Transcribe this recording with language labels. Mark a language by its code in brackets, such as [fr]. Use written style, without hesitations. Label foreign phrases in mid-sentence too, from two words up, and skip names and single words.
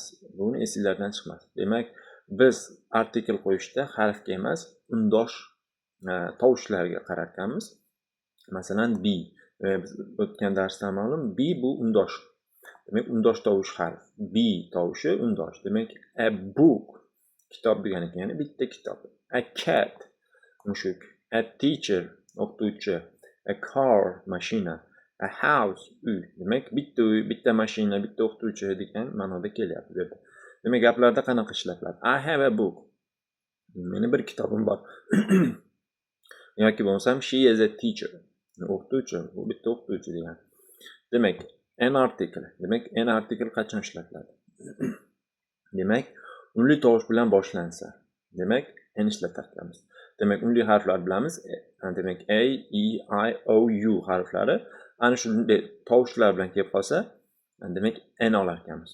[uz] Buni esingizdan chiqmas. Demak, biz artikl qo'yishda harfga emas, undosh tovushlarga qarar ekanmiz. Masalan, b. Biz o'tgan darsda ma'lum, b bu undosh. Demak, undosh tovush harf. B tovushi undosh. Demak, [en] a book [uz] kitob degan ekan, ya'ni bitta kitob. [en] A cat [uz] mushuk. [en] A teacher [uz] o'qituvchi. [en] A car [uz] mashina. [en] A house [uz] uy. Demak, bitta uy, bitta mashina, bitta o'qituvchi degan ma'noda kelyapti bu yerda. Demak, gaplarda qanaqa ishlatiladi? [en] I have a book. [uz] Meni bir kitobim bor. yoki bo'lmasam [en] she is a teacher. [uz] O'qituvchi, bu bitta o'qituvchi degan. Demak, [en] an article. [uz] Demak, [en] an article [uz] qachon ishlatiladi? Demak, unli tovush bilan boshlansa, demak, an ishlatar ekanmiz. Demak, unli harflar bilamiz. Demak, a, e, I, o, u harflari ana shunday tovushlar bilan kelib qolsa, demak, an olar ekanmiz.